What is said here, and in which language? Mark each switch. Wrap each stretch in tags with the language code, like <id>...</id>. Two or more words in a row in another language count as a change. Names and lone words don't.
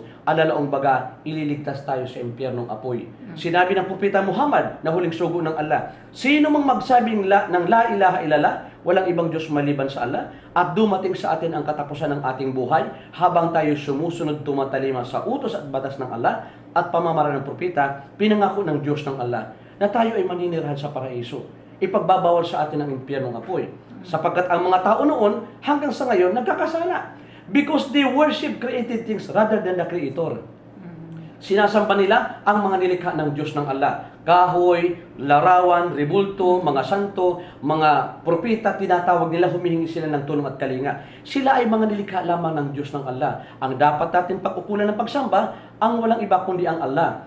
<tl>Alalaong baga, ililigtas tayo sa impyernong apoy. Sinabi ng Propeta Muhammad na huling sugo ng Allah, sino mang magsabing ng</tl> <ar>لا إله إلا الله,</ar> <tl>walang ibang Diyos maliban sa Allah, at dumating sa atin ang katapusan ng ating buhay, habang tayo sumusunod tumatalima sa utos at batas ng Allah, at pamamaraan ng propeta, pinangako ng Diyos ng Allah, na tayo ay maninirahan sa paraiso. Ipagbabawal sa atin ang impyernong apoy. Sapagkat ang mga tao noon, hanggang sa ngayon, nagkakasala.</tl> <en>Because they worship created things rather than the Creator.</en> <tl>Sinasamba nila ang mga nilikha ng Diyos ng Allah. Kahoy, larawan, rebulto, mga santo, mga propeta, tinatawag nila, humihingi sila ng tulong at kalinga. Sila ay mga nilikha lamang ng Diyos ng Allah. Ang dapat natin pag-ukulan ng pagsamba, ang walang iba kundi ang Allah.</tl>